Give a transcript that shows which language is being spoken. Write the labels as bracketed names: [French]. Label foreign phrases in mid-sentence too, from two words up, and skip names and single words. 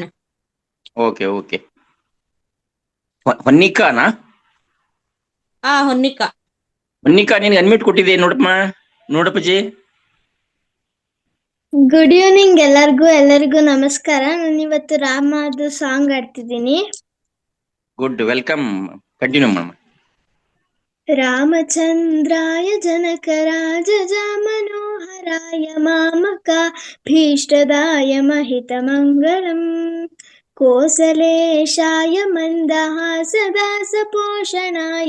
[Kannada] ಓಕೆ. ಹೊನ್ನಿಕಾನಾ? ಹೊನ್ನಿಕಾ ನಿನ್ಗೆ ಅನ್ಮಿಟ್ ಕೊಟ್ಟಿದೆ ನೋಡಪ್ಪಜಿ. [English] good evening [Kannada] ಎಲ್ಲರಿಗೂ ನಮಸ್ಕಾರ. ನಾನು ಇವತ್ತು ರಾಮದು ಸಾಂಗ್ ಆಡ್ತಿದ್ದೀನಿ. ಗುಡ್, [English] Welcome. Continue ಮಾಮ. [Sanskrit] ರಾಮಚಂದ್ರಾಯ ಜನಕರಾಜ ಮನೋಹರಾಯ ಮಾಮಕ ಭೀಷ್ಟದಾಯ ಮಹಿತಮಂಗಳಂ ಕೋಸಲೇಶಾಯ ಮಂದಹಾಸದಾಸ ಪೋಷಣಾಯ